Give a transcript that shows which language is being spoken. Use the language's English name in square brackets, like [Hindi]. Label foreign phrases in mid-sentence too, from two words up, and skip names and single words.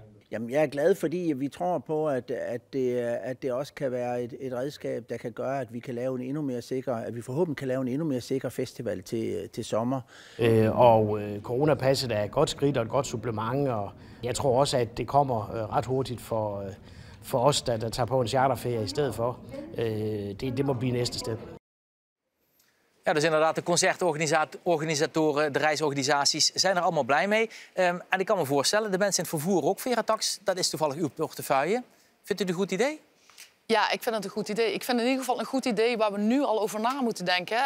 [Danish] Jamen, jeg er glad, fordi vi tror på, at det også kan være et redskab, der kan gøre, at vi kan lave en endnu mere sikker, at vi forhåbentlig kan lave en endnu mere sikker festival til sommer. Coronapasset er et godt skridt og et godt supplement, og jeg tror også, at det kommer ret hurtigt for os, der tager på en charterferie i stedet for. Det må blive næste step. [Dutch] Ja, dus inderdaad, de concertorganisatoren, de reisorganisaties zijn er allemaal blij mee. En ik kan me voorstellen, de mensen in het vervoer ook, Vera Tax, dat is toevallig uw portefeuille. Vindt u het een goed idee? Ja, ik vind het een goed idee. Ik vind in ieder geval een goed idee waar we nu al over na moeten denken.